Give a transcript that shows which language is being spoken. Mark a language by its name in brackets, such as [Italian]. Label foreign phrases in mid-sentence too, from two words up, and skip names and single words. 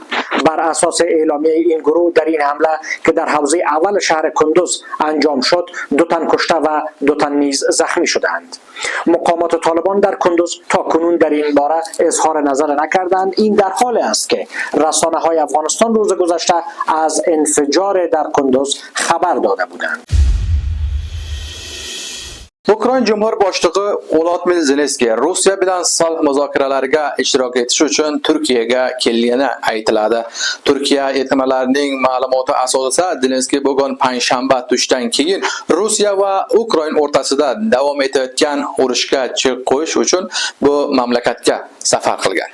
[Persian] بر اساس اعلامیه این گروه در این حمله که در حوزه اول شهر کندوز انجام شد 2 تن کشته و 2 تن نیز زخمی شدند. مقامات طالبان در کندوز تا کنون در این باره اظهار نظر نکردند. این در حال است که رسانه‌های افغانستان روز گذشته از انفجار در کندوز خبر داده بودند. [Uzbek] Ukrayna Cumhur boshlig'i Volodymyr Zelenskiy Rossiya bilan sulh muzokaralariga ishtirok etish uchun Turkiyaga kelgani aytiladi. Turkiya yetkazmalarining ma'lumoti asosida Zelenskiy bugun payshanba tushdan keyin Rossiya va Ukraina o'rtasida davom etayotgan urushga chek qo'yish uchun bu mamlakatga safar qilgan.